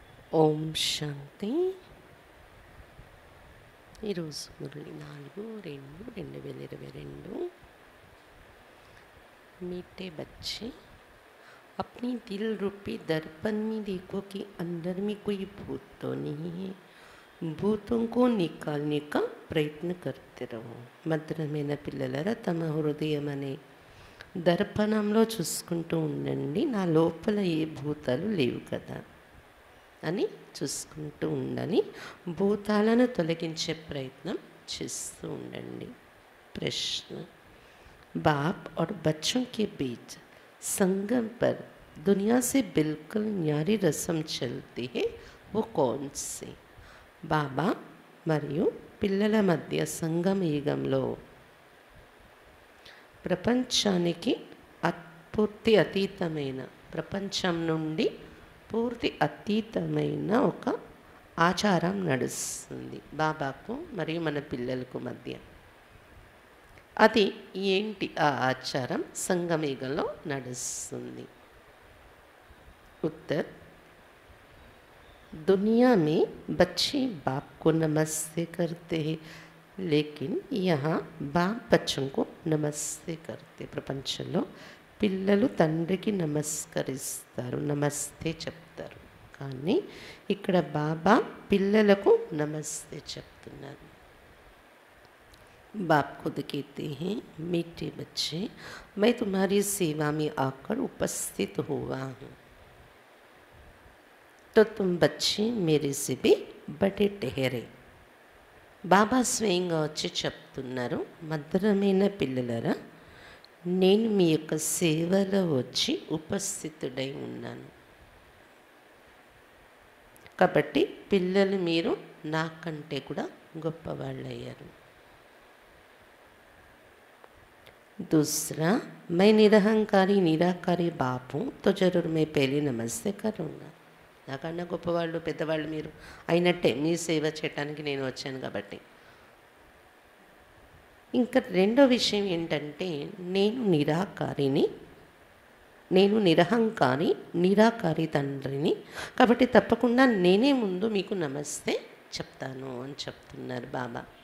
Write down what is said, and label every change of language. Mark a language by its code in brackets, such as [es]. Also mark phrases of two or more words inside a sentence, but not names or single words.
[te] ఓం శాంతి. ఈరోజు మురళి 4/2/2022. [hi] मीठे बच्चे, अपनी दिल रूपी दर्पण में देखो कि अंदर में कोई भूत तो नहीं है. భూతం को निकालने का ప్రయత్న करते रहो. [te] మధురమైన పిల్లలరా, తమ హృదయం అనే దర్పణంలో చూసుకుంటూ ఉండండి. నా లోపల ఏ భూతాలు లేవు కదా అని చూసుకుంటూ ఉండాలి. భూతాలను తొలగించే ప్రయత్నం చేస్తూ ఉండండి. [hi] ప్రశ్న: बाप और बच्चों के बीच संगम पर दुनिया से बिल्कुल न्यारी रस्म चलती है, वो कौन सी? [te] బాబా మరియు పిల్లల మధ్య సంగమ యుగంలో ప్రపంచానికి పూర్తి అతీతమైన, ప్రపంచం నుండి పూర్తి అతీతమైన ఒక ఆచారం నడుస్తుంది బాబాకు మరియు మన పిల్లలకు మధ్య. అది ఏంటి? ఆ ఆచారం సంగమయుగంలో నడుస్తుంది. [hi] उत्तर: दुनिया में बच्चे बाप को नमस्ते करते हैं, लेकिन यहाँ बाप बच्चों को नमस्ते करते. [te] ప్రపంచంలో పిల్లలు తండ్రికి నమస్కరిస్తారు, నమస్తే చెప్తారు. కానీ ఇక్కడ బాబా పిల్లలకు నమస్తే చెప్తున్నారు. [hi] बाप खुद कहते हैं, मीठे बच्चे, मैं तुम्हारी सेवा में आकर उपस्थित हुआ हूँ, तो तुम बच्चे मेरे से भी बड़े ठहरे. [te] బాబా స్వయంగా వచ్చి చెప్తున్నారు, మధురమైన పిల్లలరా, నేను మీ యొక్క సేవలో వచ్చి ఉపస్థితుడై ఉన్నాను. కాబట్టి పిల్లలు మీరు నాకంటే కూడా గొప్పవాళ్ళు అయ్యారు. [hi] दूसरा, मैं निरहंकारी निराकारी बाप हूँ, तो जरूर मैं पहले नमस्ते करूँगा. [te] నాకన్నా గొప్పవాళ్ళు పెద్దవాళ్ళు మీరు అయినట్టే, మీ సేవ చేయటానికి నేను వచ్చాను కాబట్టి. ఇంకా రెండో విషయం ఏంటంటే, నేను నిరాకారిని, నేను నిరహంకారి నిరాకారి తండ్రిని, కాబట్టి తప్పకుండా నేనే ముందు మీకు నమస్తే చెప్తాను అని చెప్తున్నారు బాబా.